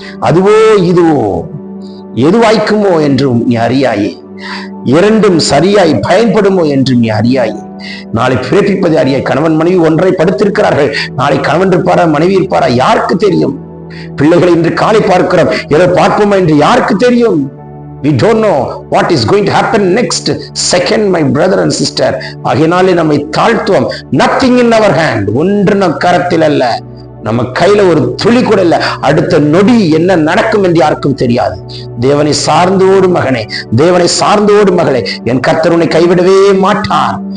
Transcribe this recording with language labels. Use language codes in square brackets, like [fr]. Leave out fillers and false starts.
[ta] அதுவோ இதுவோ எது வாய்க்குமோ என்றும் நீ அறியாயே. இரண்டும் சரியாய் பயன்படுமோ என்று நீ அறியாயே. நாளை பிறப்பிப்பது அறியாய். கணவன் மனைவி ஒன்றை படுத்திருக்கிறார்கள். நாளை கணவன் இருப்பாரா, மனைவி இருப்பாரா, யாருக்கு தெரியும்? பிள்ளைகளை இன்று காலை பார்க்கிறோம், எதை பார்ப்போமா என்று யாருக்கு தெரியும்? [en] We don't know what is going to happen next second, my brother and sister. [ta] ஆகையினாலே நம்மை தாழ்த்துவோம். [en] nothing in our hand. [ta] ஒன்று நம் கரத்தில் அல்ல, நம்ம கையில ஒரு துளி கூட இல்ல. அடுத்த நொடி என்ன நடக்கும் என்று யாருக்கும் தெரியாது. தேவனை சார்ந்தோடு மகனே, தேவனை சார்ந்தோடு மகளே, என் கர்த்தர் உன்னை கைவிடவே மாட்டார்.